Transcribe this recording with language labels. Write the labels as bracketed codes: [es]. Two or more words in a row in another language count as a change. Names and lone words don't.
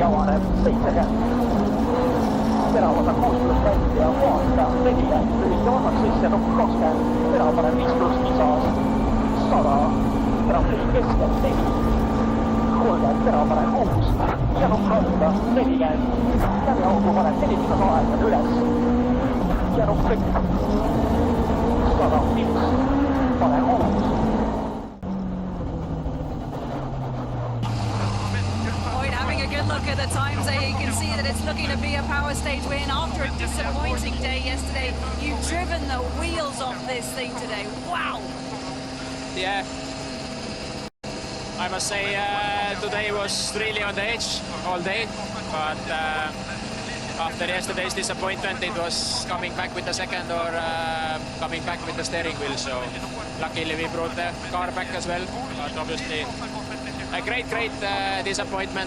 [et] avaneb, 70, tera vasak 6 pluss välja, vaata, 4, lühike vasak sisse, 20, tera panen 5 pluss lisas, 100, trahvi keskelt 4, 30, tera panen 6 ja alla, 40, läbi augu panen 4 miinus aega üles ja kõik 105, panen 6. [en] Having a good look at the times there, you can see that it's looking to be a power stage win after a disappointing day yesterday. You've driven the wheels off this thing today. Wow! Yeah, I must say today was really on the edge all day, but after yesterday's disappointment it was coming back with the second or coming back with the steering wheel, so luckily we brought the car back as well, but obviously a great disappointment.